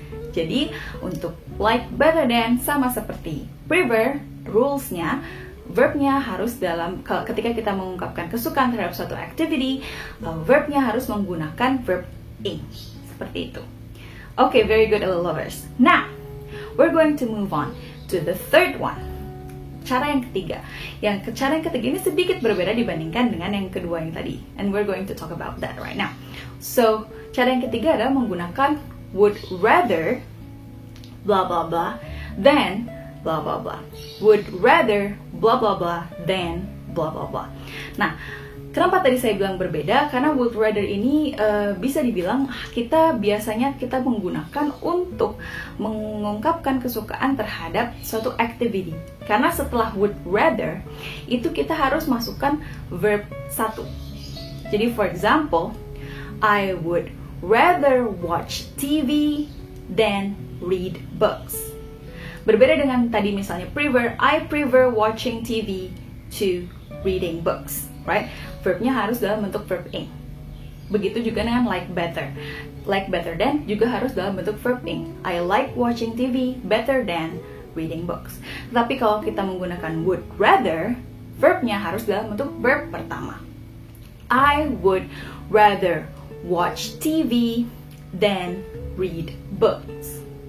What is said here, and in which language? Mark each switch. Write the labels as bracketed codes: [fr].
[id] Jadi untuk like better than sama seperti prefer, rules-nya, verbnya harus ketika kita mengungkapkan kesukaan terhadap suatu activity, verbnya harus menggunakan verb ing. Seperti itu. [en] Okay, very good, little lovers. Now, we're going to move on to the third one. [id] Cara yang ketiga. Cara yang ketiga ini sedikit berbeda dibandingkan dengan yang kedua yang tadi. [en] And we're going to talk about that right now. [id] So, cara yang ketiga adalah menggunakan would rather blah blah blah than blah blah blah. [en] Would rather blah blah blah than blah blah blah. [id] Nah, kenapa tadi saya bilang berbeda? Karena would rather ini bisa dibilang biasanya kita menggunakan untuk mengungkapkan kesukaan terhadap suatu activity. Karena setelah would rather, itu kita harus masukkan verb satu. [en] Jadi for example, I would rather watch TV than read books. [id] Berbeda dengan tadi misalnya prefer, [en] I prefer watching TV to reading books. Right? [id] Verbnya harus dalam bentuk verb ing. Begitu juga dengan like better. Like better than juga harus dalam bentuk verb ing. [en] I like watching TV better than reading books. [id] Tapi kalau kita menggunakan would rather, verbnya harus dalam bentuk verb pertama. [en] I would rather watch TV than read books.